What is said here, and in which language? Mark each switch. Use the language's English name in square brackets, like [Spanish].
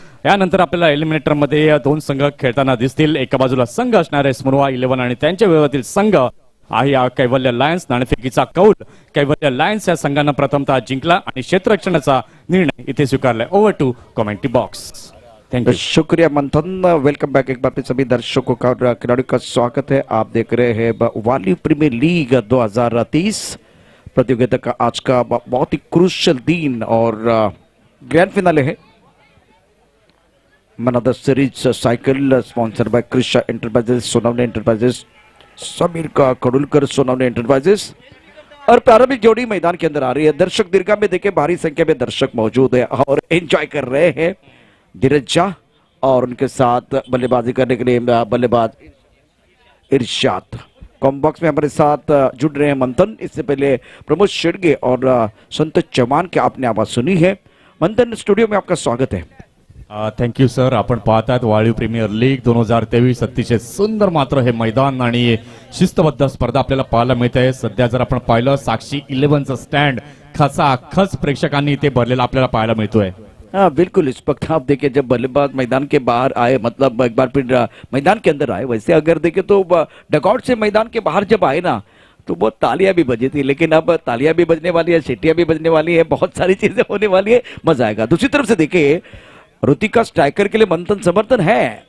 [Marathi] यानंतर आपल्याला एलिमिनेटर मध्ये दोन संघ खेळताना दिसतील. एका बाजूला संघ असणार आहे स्मृहा 11 आणि त्यांच्या विरोधातील संघ आहे कैवल्य लायन्स. नाणेफेकीचा कौल कैवल्य लायन्स या संघानं प्रथमतः जिंकला आणि क्षेत्ररक्षणाचा निर्णय इथे स्वीकारलाय. [English] Over to commentary box. Thank you. [Hindi] शुक्रिया मंथन. [English] welcome back [Hindi] एक बार फिर सभी दर्शकों का और खिलाड़ियों का स्वागत है. आप देख रहे हैं वाली प्रीमियर लीग 2030 प्रतियोगिता का आज का बहुत ही क्रूशियल दिन और ग्रैंड फिनाले है. [English] Man of the series cycle sponsor by Krisha enterprises, Sonawane enterprises, Samir का Khadulkar, Sonawane enterprises. [Hindi] और प्रारंभिक जोड़ी मैदान के अंदर आ रही है. दर्शक दीर्घा में देखे भारी संख्या में दर्शक मौजूद है और एंजॉय कर रहे हैं. धीरज झा और उनके साथ बल्लेबाजी करने के लिए बल्लेबाज इरशाद. कॉम्बॉक्स में हमारे साथ जुड़ रहे हैं मंथन. इससे पहले प्रमोद शेडगे और संतोष चौहान की आपने आवाज सुनी है. मंथन, स्टुडिओ में आपका स्वागत है. [English] Thank you sir. [Marathi] आपण पाहतात वाळीव प्रीमियर लीग 2023 अतिशय सुंदर मात्र हे मैदान आणि शिस्तबद्ध स्पर्धा आपल्याला पाहायला मिळते. सध्या जर आपण पाहिलं साक्षी 11चं स्टँड खचाखच प्रेक्षकांनी इथे भरलेला आपल्याला पाहायला मिळतोय. [Hindi] हाँ बिल्कुल. इस वक्त आप देखिए जब बल्लेबाज मैदान के बाहर आए, मतलब एक बार फिर मैदान के अंदर आए, वैसे अगर देखें तो डगआउट से मैदान के बाहर जब आए ना तो बहुत तालियां भी बजी थी. लेकिन अब तालियां भी बजने वाली है, सीटियां भी बजने वाली है, बहुत सारी चीजें होने वाली है. मजा आएगा. दूसरी तरफ से देखिए ऋतिका स्ट्राइकर के लिए मंथन समर्थन है.